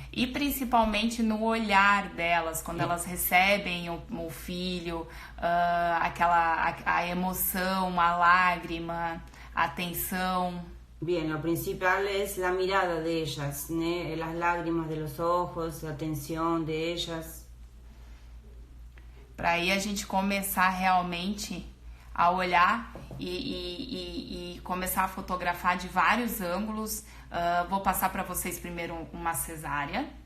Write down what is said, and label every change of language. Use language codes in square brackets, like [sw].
[pt] E principalmente no olhar delas, quando elas recebem o filho, a emoção, a lágrima, a atenção. [es] Bien, lo principal es la mirada de ellas, las lágrimas de los ojos, la atención de ellas. [pt] Para aí a gente começar realmente a olhar e começar a fotografar de vários ângulos. Vou passar para vocês primeiro uma cesárea.